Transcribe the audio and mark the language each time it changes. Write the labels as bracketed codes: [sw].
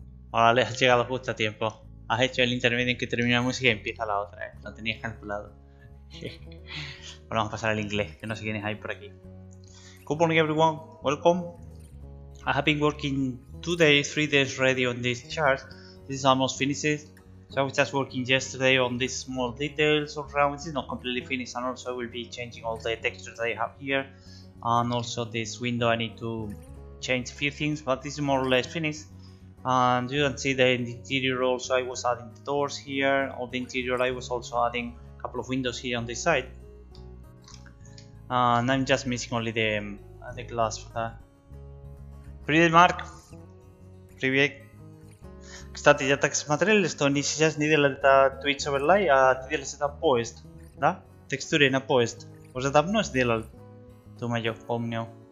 [es] Vale, has llegado justo a tiempo. Has hecho el intermedio en que termina la música y empieza la otra, ¿eh? Lo tenías calculado. Bueno, vamos a pasar al inglés, que no sé quiénes hay por aquí. [en] Good morning everyone, welcome. I have been working 2 days, 3 days ready on this chart. This is almost finished. So I was just working yesterday on these small details around. This is not completely finished, and also I will be changing all the textures that I have here. And also this window I need to change a few things, but this is more or less finished. And you can see that in the interior also I was adding the doors here. On the interior I was also adding a couple of windows here on this side. And I'm just missing only the glass for that. [ru] Привет, Марк. Привет. Кстати, я так смотрел, что они сейчас не делают это Twitch Overlay, а ты делаешь это поезд, да? Текстуры на поезд. Уже давно сделал, думаю, помню.